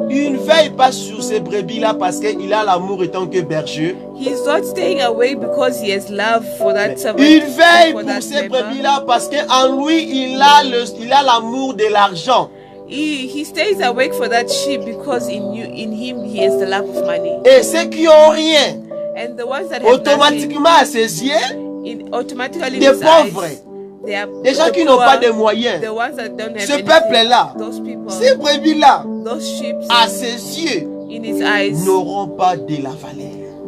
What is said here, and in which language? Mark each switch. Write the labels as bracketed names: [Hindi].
[French] Il ne veille pas sur ces brebis-là parce qu'il a l'amour étant que berger. [English] He's not staying away because he has love for that servant. [French] Il veille [English] for [French] pour [English] that [French] ces [English] member. [French] brebis-là parce qu'en lui, il a l'amour de l'argent. [English] He stays awake for that sheep because in him he has the love of money. [French] Et ceux qui n'ont rien, [English] And the ones that have nothing, [French] automatiquement à ses yeux, [English] automatically [French] des [English] in his [French] pauvres, [English] eyes, they are [French] des gens [English] the [French] qui n'ont [English] poor, [French] pas de moyens. [English] the ones that don't have [French] Ce [English] anything, [French] peuple-là, [English] those people, [French] ces brebis-là, [English] those sheep [French] à ses yeux, [English] in his eyes, [French] n'auront pas de la valeur.